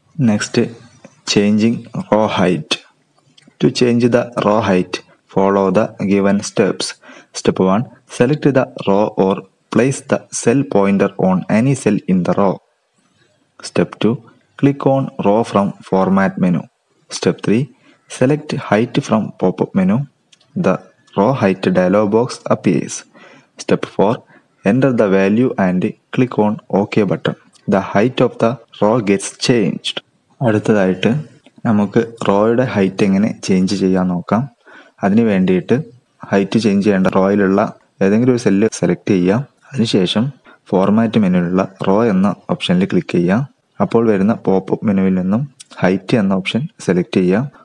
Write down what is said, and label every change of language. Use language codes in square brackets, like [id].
[en] Next, changing row height. To change the row height, follow the given steps. Step 1. Select the row or place the cell pointer on any cell in the row. Step 2. Click on row from format menu. Step 3. Select height from pop-up menu. The row height dialog box appears. Step 4. Enter the value and click on OK button. The height of the row gets changed. [ml] അടുത്തതായിട്ട് നമുക്ക് റോയുടെ height എങ്ങനെ change ചെയ്യാൻ നോക്കാം. അതിന് വേണ്ടിയിട്ട് height change ചെയ്യേണ്ട റോയിലുള്ള ഏതെങ്കിലും ഒരു സെല്ല് സെലക്ട് ചെയ്യാം. അതിനുശേഷം ഫോർമാറ്റ് മെനുവിലുള്ള റോ എന്ന ഓപ്ഷനിൽ ക്ലിക്ക് ചെയ്യാം. അപ്പോൾ വരുന്ന പോപ്പപ്പ് മെനുവിൽ നിന്നും ഹൈറ്റ് എന്ന ഓപ്ഷൻ സെലക്ട് ചെയ്യാം.